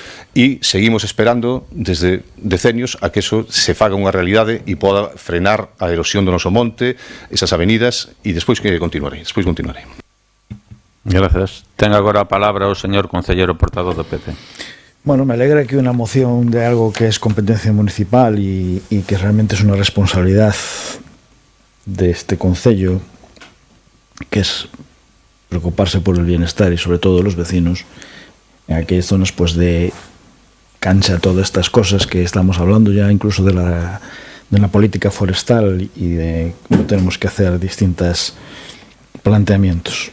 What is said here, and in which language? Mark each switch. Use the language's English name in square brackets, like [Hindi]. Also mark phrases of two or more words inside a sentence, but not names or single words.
[Galician] E seguimos esperando desde decenios a que eso se faga unha realidade e poda frenar a erosión do noso monte, esas avenidas, e despois continuarei. [Spanish] Gracias. [Galician] Ten agora a palabra o señor concelleiro portador do PP. [Spanish] Bueno, me alegra que una moción de algo que es competencia municipal y que realmente es una responsabilidad de este concello, que es preocuparse por el bienestar y sobre todo los vecinos en aquellas zonas pues de cancha, todas estas cosas que estamos hablando ya incluso de la política forestal y de cómo tenemos que hacer distintos planteamientos.